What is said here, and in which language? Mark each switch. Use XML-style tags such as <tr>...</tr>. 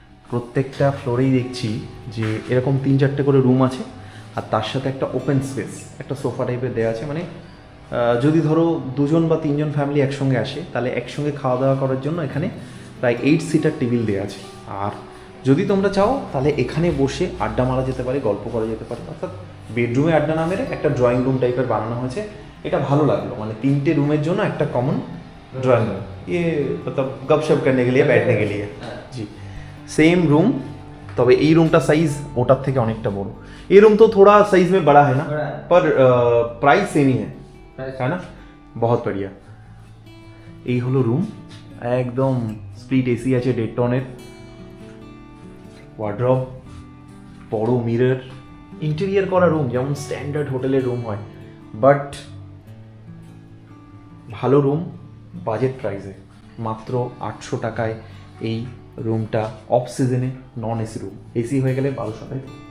<bn>প্রত্যেকটা ফ্লোরেই দেখছি যে এরকম 3-4টে করে রুম আছে, আর তার সাথে একটা ওপেন স্পেস, একটা সোফা টাইপের দেওয়া আছে, মানে যদি ধরো 2জন বা 3জন ফ্যামিলি একসঙ্গে আসে তাহলে একসঙ্গে খাওয়া দাওয়া করার জন্য এখানে প্রায় 8 সিটার টেবিল দেওয়া আছে। আর যদি তোমরা চাও তাহলে এখানে বসে আড্ডা মারা যেতে পারে, গল্প করা যেতে পারে, অর্থাৎ বেডরুমে আড্ডা না মেরে একটা ড্রয়িং রুম টাইপের বানানো হয়েছে। এটা ভালো লাগলো, মানে 3টে রুমের জন্য একটা কমন</bn> <hi>ड्राइंग रूम, ये मतलब गपशप करने के लिए बैठने के लिए जी सेम रूम।</hi> <bn>তবে এই রুমটা সাইজ ওটার থেকে অনেকটা বড়। এই রুম তো</bn> <hi>थोड़ा साइज में बड़ा है ना, पर प्राइस सेम ही है ना, बहुत बढ़िया।</hi> <bn>এই হলো রুম, একদম স্প্লিট এসি আছে 1.5 টনের, ওয়ার্ড্রব, বড় মিরর, ইন্টেরিয়র করা রুম যেমন স্ট্যান্ডার্ড হোটেলের রুম হয়, বাট ভালো রুম বাজেট প্রাইসে মাত্র 800 টাকায় এই রুমটা অফ সিজনে নন এসি রুম, এসি হয়ে গেলে 1200 টাকা।</bn>